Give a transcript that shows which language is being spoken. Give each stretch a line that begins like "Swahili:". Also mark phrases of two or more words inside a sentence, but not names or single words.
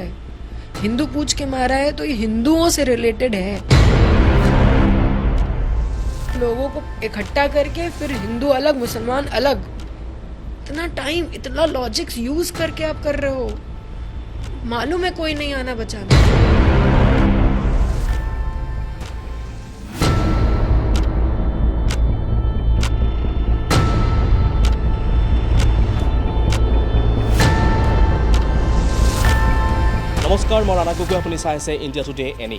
Hindi: हिंदू पूछ के मारा है तो ये हिंदुओं से रिलेटेड है। लोगों को इकट्ठा करके फिर हिंदू अलग मुसलमान अलग, इतना टाइम इतना
English: logics use
Hindi: करके आप कर रहे हो। मालूम है कोई नहीं आना बचाने।
Assamese: নমস্কাৰ, মই ৰাণা গগৈ। আপুনি চাই আছে ইণ্ডিয়া টুডে এনি।